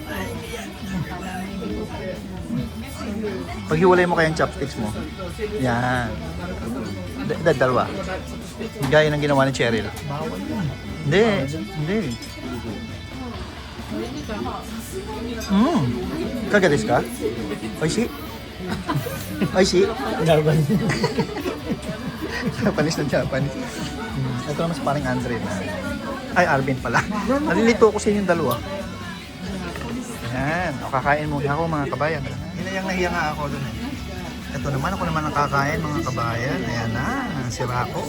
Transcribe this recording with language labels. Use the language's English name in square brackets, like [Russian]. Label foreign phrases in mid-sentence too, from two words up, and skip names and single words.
[Filipino] Paghiwalay mo kayang chopsticks mo. Yan. Dalawa. Gaya ng ginawa ni Cheryl. Hindi. Kagalis ka? [Japanese] Oishi? Oishi? [Filipino] Japan. Japanese na Japanese. Ito naman sa paring Andre na. Ay, Arvin pala. Nalilito ko sa inyong dalawa. Ayan. O, kakain muna ako mga kabayan. Hinayang nahiya nga ako dun. Ito naman, ako naman ang kakain mga kabayan. Ayan na, si Rako.